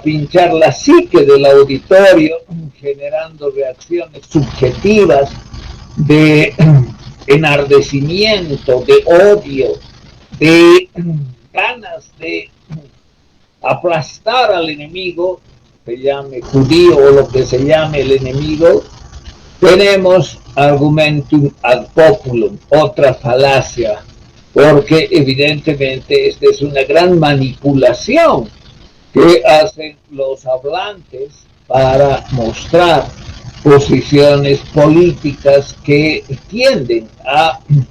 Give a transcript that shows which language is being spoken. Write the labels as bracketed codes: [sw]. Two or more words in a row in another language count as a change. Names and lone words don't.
[es] pinchar la psique del auditorio, generando reacciones subjetivas de enardecimiento, de odio, de ganas de aplastar al enemigo, se llame judío o lo que se llame el enemigo, tenemos [la] argumentum ad populum, [es] otra falacia, porque evidentemente esta es una gran manipulación que hacen los hablantes para mostrar posiciones políticas que tienden a